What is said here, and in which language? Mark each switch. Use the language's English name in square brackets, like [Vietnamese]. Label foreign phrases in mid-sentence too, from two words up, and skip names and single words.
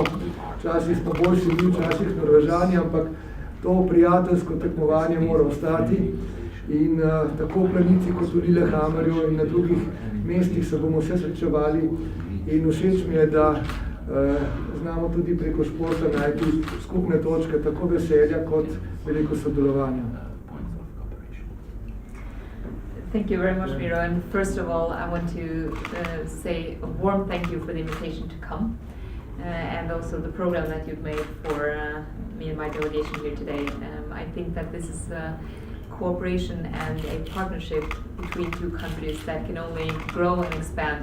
[Slovenian] Včasih smo boljši mi, včasih Norvežani, ampak to prijateljsko tekmovanje mora ostati. In tako v Planici kot v Lillehammerju in na drugih mestih se bomo vse srečevali. In všeč mi je, da znamo tudi preko športa najti skupne točke, tako veselja kot veliko sodelovanja. [English] Thank you very much, Mira. And first of all, I want to say a warm thank you for the invitation to come and also the program that you've made for me and my delegation here today. I think that this is cooperation and a partnership between two countries that can only grow and expand.